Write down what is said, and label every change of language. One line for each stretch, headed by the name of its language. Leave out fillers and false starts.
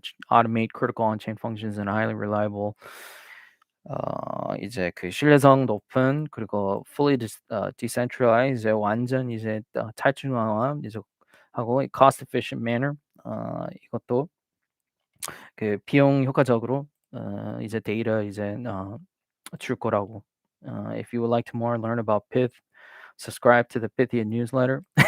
English: Automate critical on-chain functions and highly reliable.
Korean: 이제 그 신뢰성 높은 그리고
English: fully decentralized
Korean: 이제 완전 이제 탈중앙화 이제 하고
English: cost efficient manner.
Korean: 이것도 그 비용 효과적으로 이제 데이터 이제 줄 거라고.
English: If you would like to more learn about Pyth, subscribe to the Pythia newsletter.